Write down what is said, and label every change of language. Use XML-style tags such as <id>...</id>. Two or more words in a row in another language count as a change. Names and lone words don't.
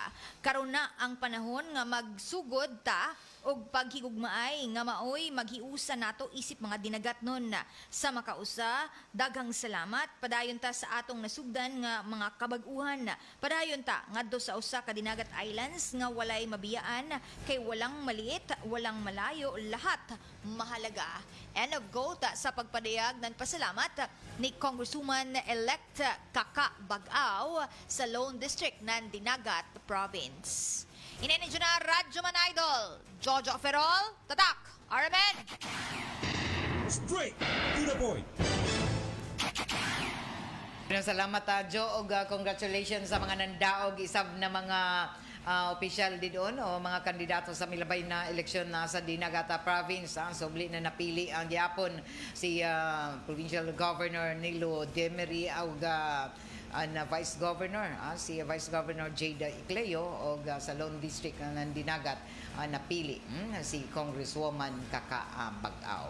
<ceb>Karon na ang panahon nga magsugod ta og paghigugmaay nga maoy maghiusa nato isip mga dinagatnon. Sa makausa, daghang salamat padayon ta sa atong nasugdan nga mga kabag-uhan. Padayon ta ngadto sa usa ka Dinagat Islands nga walay mabiyaan kay</ceb> <tl>walang maliit, walang malayo lahat mahalaga.</tl> <en>End of quote</en> <tl>sa pagpadayag ng pasalamat ni Congresswoman-elect Kaka Bag-aw sa Lone District ng Dinagat Province. Inenedyo na Radyo Man Idol, Jojo Ferrol, Tatak, RMN!</tl> <en>Straight to the point.</en> <ceb>Salamat Jo og congratulations sa mga nandaog isab na mga opisyal di doon o mga kandidato sa milabay na eleksyon na sa Dinagata Province. Subli na napili ang gyapon si Provincial Governor Nilo Demery og Vice Governor si Vice Governor Jada Icleo og sa Lone District ng Dinagat napili si Congresswoman Kaka Bag-aw.</ceb>